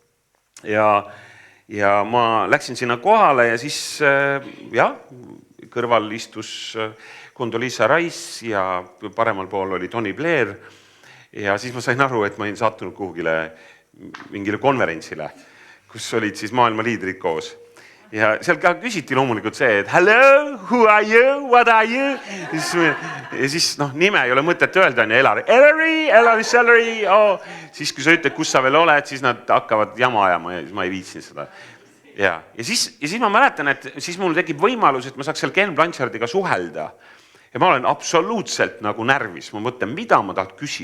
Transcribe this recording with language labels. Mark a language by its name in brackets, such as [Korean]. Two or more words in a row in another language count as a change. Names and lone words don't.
[Estonian] Ja ma läksin sinna kohale ja siis kõrval istus Condoleezza Rice ja paremal pool oli Tony Blair. Ja siis ma sain aru, et ma olin sattunud kuhugile mingile konverentsile, kus olid siis maailma liidrid koos. Ja seal ka küsiti loomulikult see, et [English] hello, who are you, what are you? [Estonian] Ja siis nime ei ole mõtet öelda, on Elari, Salary. Siis kui sa ütled, kus sa veel oled, siis nad hakkavad jama ajama ja siis ma ei viitsin seda. Ja siis ma mäletan, et siis mul tekib võimalus, et ma saaks seal Ken Blanchardiga suhelda. Ja ma olen absoluutselt nagu närvis. Ma mõtlen, mida ma talt küsin?